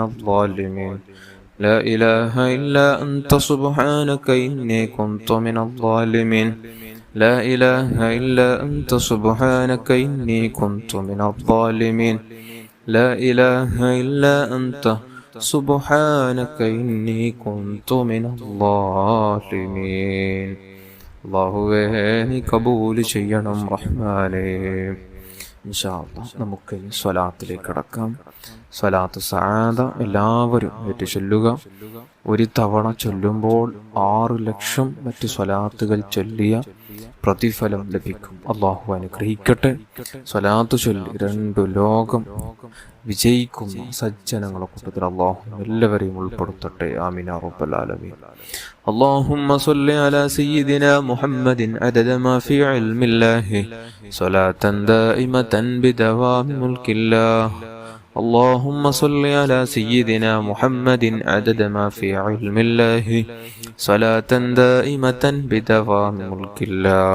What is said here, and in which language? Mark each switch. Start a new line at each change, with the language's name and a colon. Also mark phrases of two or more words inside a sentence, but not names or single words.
Arabic: الظالمين لا إله إلا أنت سبحانك إني كنت من الظالمين لا إله إلا أنت سبحانك إني كنت من الظالمين لا إله إلا أنت سبحانك إني كنت من الظالمين
Malayalam: അല്ലാഹുവേ നീ കബൂൽ ചെയ്യണം റഹ്മാനേ.
Arabic: إن شاء الله
Malayalam: നമുക്ക് ഈ സ്വലാത്തിലേക്ക് കടക്കാം. സ്വലാത്ത് സആദ എല്ലാവരും ഏറ്റു ചൊല്ലുക. ഒരു തവണ ചൊല്ലുമ്പോൾ 6 ലക്ഷം മറ്റ് സ്വലാത്തുകൾ ചൊല്ലിയ പ്രതിഫലം ലഭിക്കും. അല്ലാഹു അനുഗ്രഹിക്കട്ടെ. സ്വലാത്ത് ചൊല്ലി 2 ലോകം വിജയിക്കുന്ന സജ്ജനങ്ങളെ കൂട്ടത്തിൽ അല്ലാഹു എല്ലാവരെയും ഉൾപ്പെടുത്തട്ടെ.
Arabic: آمين يا رب العالمين. اللهم صل على سيدنا محمد عدد ما في علم الله صلاة دائمة بدوام ملك الله. اللهم صل على سيدنا محمد عدد ما في علم الله صلاة دائمة بدوام ملك الله.